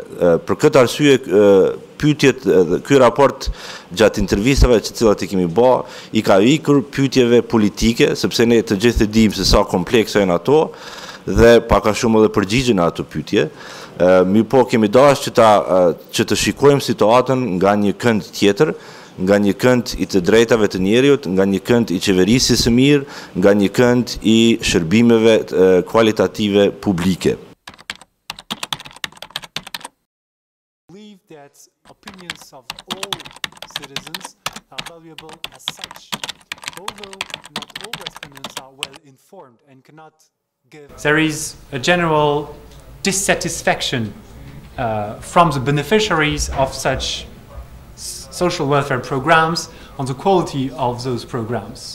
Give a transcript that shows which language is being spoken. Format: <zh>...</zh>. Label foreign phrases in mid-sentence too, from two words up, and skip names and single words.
<sq>Për këtë arsye pyetjet, ky raport gjatë intervistave që cilat i kemi bë, i ka ikur pyetjeve politike, sepse ne të gjithë dimë se sa komplekse janë ato dhe pak a shumë edhe përgjigjen ato pyetje. Mi po kemi dashur që të shikojmë situatën nga një kënd tjetër, nga një kënd i të drejtave të njerëzit, nga një kënd i qeverisjes së mirë, nga një kënd i shërbimeve kualitative publike.</sq> <en>That opinions of all citizens are valuable as such, although not all respondents are well informed and cannot give. There is a general dissatisfaction from the beneficiaries of such social welfare programs on the quality of those programs.</en>